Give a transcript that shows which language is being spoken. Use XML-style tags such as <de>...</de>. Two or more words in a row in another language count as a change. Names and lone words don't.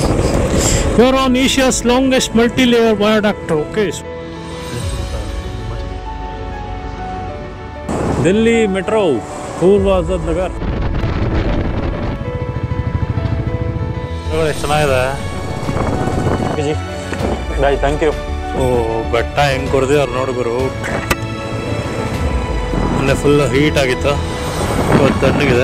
<en>You're on Asia's longest multi-layer viaduct. Okay.</en> <hi>दिल्ली मेट्रो पूर्व आजाದ್ ನಗರ್. ಚೆನ್ನಾಗಿದೆ.</hi> <en>Thank you.</en> <kn>ಓ ಬೆಟ್ಟ ಹೆಂಗ್ ಕೊಡ್ದಿದ್ದಾರೆ ನೋಡು ಗುರು. ಅಲ್ಲೇ</kn> <en>full heat</en> <kn>ಆಗಿತ್ತು, ತಣ್ಣಗಿದೆ.</kn>